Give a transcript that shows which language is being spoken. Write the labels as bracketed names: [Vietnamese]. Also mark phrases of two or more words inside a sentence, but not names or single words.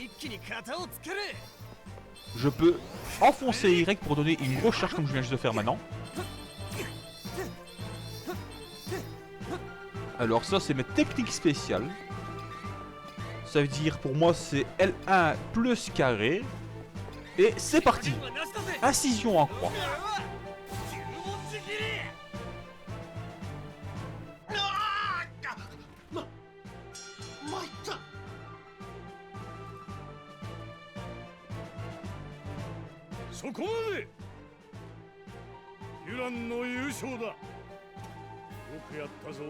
[French] Je peux enfoncer Y pour donner une grosse charge comme je viens juste de faire maintenant. Alors ça c'est mes techniques spéciales. Ça veut dire pour moi c'est L1 plus carré. Et c'est parti. Incision en croix. [Japanese] そこまで。ユランの優勝だ。よくやったぞ。